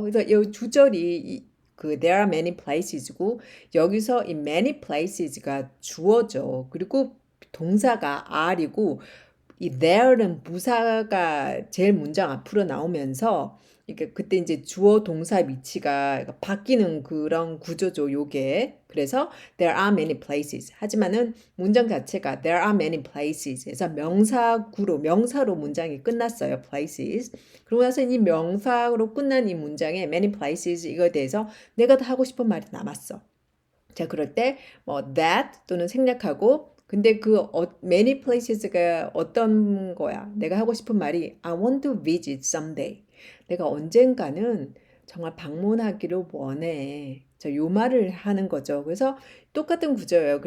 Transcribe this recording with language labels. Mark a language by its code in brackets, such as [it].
[ko] 그래서 요 주절이 그 [en] there are many places [ko] 고 여기서 이 many places가 주어죠. 그리고 동사가 are이고 이 there는 부사가 제일 문장 앞으로 나오면서 이게 그때 이제 주어 동사 위치가 바뀌는 그런 구조죠, 요게. 그래서 [en] there are many places. [ko] 하지만은 문장 자체가 [en] there are many places. [ko] 그래서 명사로 문장이 끝났어요, places. 그러고 나서 이 명사로 끝난 이 문장에 many places 이거에 대해서 내가 더 하고 싶은 말이 남았어. 자, 그럴 때 뭐 that 또는 생략하고 근데 그 many places가 어떤 거야? 내가 하고 싶은 말이 [en] I want to visit someday. [ko] 내가 언젠가는 정말 방문하기를 원해. 자, 요 말을 하는 거죠. 그래서 똑같은 구조예요.